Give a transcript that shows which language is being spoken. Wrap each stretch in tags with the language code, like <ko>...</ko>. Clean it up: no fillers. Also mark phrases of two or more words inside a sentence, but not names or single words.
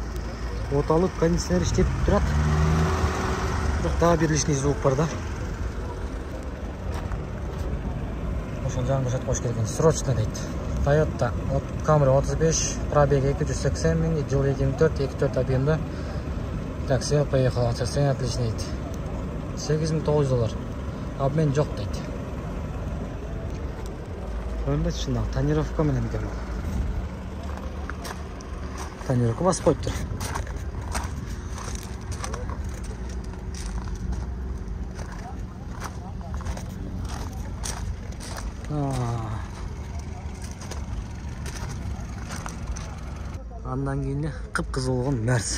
<ky>Оталып кондиционер иштеп турат. Бирок дагы бир</ky> <ru>лишний звук</ru> <ky>бар да. ошол жаңы көрсөтүп коюш керек экен. Срочно дейт. Toyota Camry 35, пробег 280 миң, жыл 2004 объемда.</ky> <ru>Такси поехал, состояние отличное дейт. $8,900.</ru> <ky>Обмен жок дейт. Көрүнбөйт ушундай тонировка менен экен. Тонировка басып коюптур. Андан кийин кып-кызыл болгон Мерс.</ky>